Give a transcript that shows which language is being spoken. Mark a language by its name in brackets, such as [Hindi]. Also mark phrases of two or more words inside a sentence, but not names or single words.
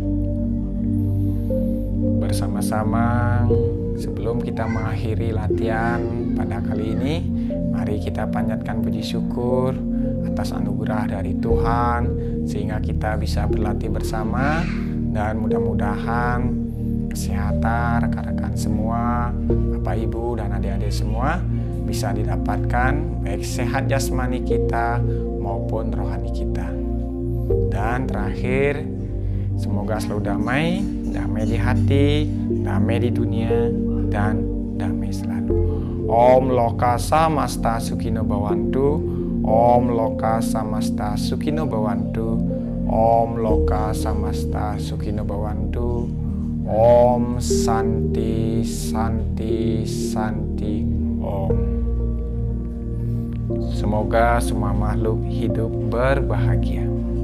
[Indonesian] Bersama-sama sebelum kita mengakhiri latihan pada kali ini, mari kita panjatkan puji syukur atas anugerah dari Tuhan sehingga kita bisa berlatih bersama, dan mudah-mudahan kesehatan rekan-rekan semua, Bapak Ibu dan adik-adik semua bisa didapatkan, baik sehat jasmani kita maupun rohani kita. Dan terakhir, semoga selalu damai, damai di hati, damai di dunia, dan damai selalu. [Sanskrit] Om Loka Samasta Sukhino Bhavantu. Om Loka Samasta Sukhino Bhavantu. Om Loka Samasta Sukhino Bhavantu. Om Santi Santi Santi Om. [Indonesian] Semoga semua makhluk hidup berbahagia.